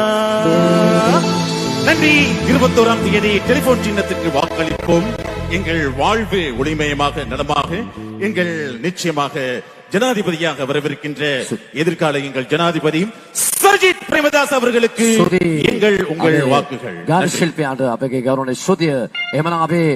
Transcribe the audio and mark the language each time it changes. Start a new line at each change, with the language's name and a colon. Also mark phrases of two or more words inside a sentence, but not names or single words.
Tamil: நன்றி. 21ஆம் தேதி டெலிபோன் சின்னத்துக்கு வாக்களிப்போம். எங்கள் வாழ்வு ஒளிமயமாக நலமாக, எங்கள் நிச்சயமாக ஜனாதிபதியாக வரவிருக்கின்ற எதிர்கால எங்கள் ஜனாதிபதி சஜித் பிரேமதாஸ் அவர்களுக்கு எங்கள் உங்கள் வாக்குகள்.
Sinhala: ගාන ශිල්පියාට අපගේ ගෞරවනීය ශ්‍රද්ධේය එමනම් අපේ